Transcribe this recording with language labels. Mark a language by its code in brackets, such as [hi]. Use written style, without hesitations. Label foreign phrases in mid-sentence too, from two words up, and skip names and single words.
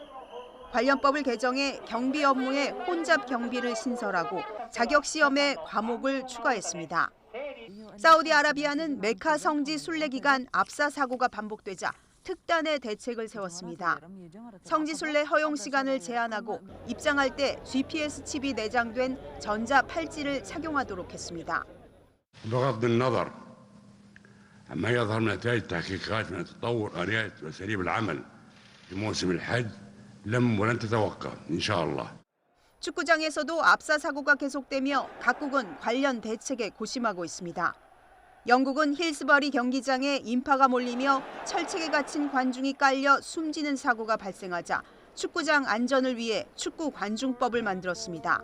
[ko] 관련법을 개정해 경비 업무에 혼잡 경비를 신설하고 자격 시험에 과목을 추가했습니다. 사우디아라비아는 메카 성지 순례 기간 압사 사고가 반복되자 특단의 대책을 세웠습니다. 성지순례 허용 시간을 제한하고 입장할 때 GPS 칩이 내장된 전자 팔찌를 착용하도록 했습니다. [ar] بغض النظر عما يظهر من نتائج تحقيقات من تطور آليات وأساليب العمل في موسم الحج ولن تتوقف إن شاء الله. [ko] 축구장에서도 압사 사고가 계속되며 각국은 관련 대책에 고심하고 있습니다. 영국은 힐스버리 경기장에 인파가 몰리며 철책에 갇힌 관중이 깔려 숨지는 사고가 발생하자 축구장 안전을 위해 축구 관중법을 만들었습니다.